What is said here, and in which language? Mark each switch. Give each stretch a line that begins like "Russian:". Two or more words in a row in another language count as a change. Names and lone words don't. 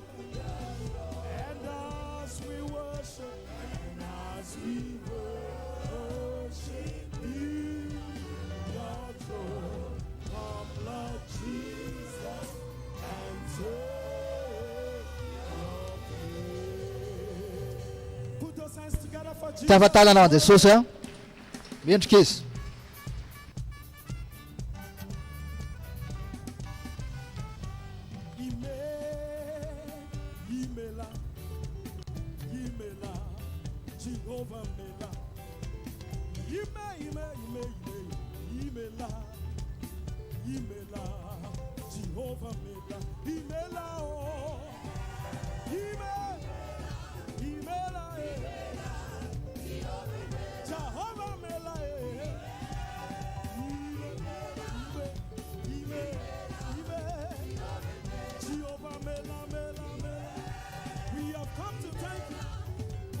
English: And as we worship, and as we worship, build your throne. Come, Lord Jesus, and take your place. Put those hands together for Jesus.
Malagasy: Tafatalana ho Jesosy. Miendrika izy.
Igbo: Imela, Jehovah Mela. Imela, Jehovah Mela. Imela, oh. Imela, Jehovah Mela. Jehovah Mela, Mela.
English: We have come to thank you.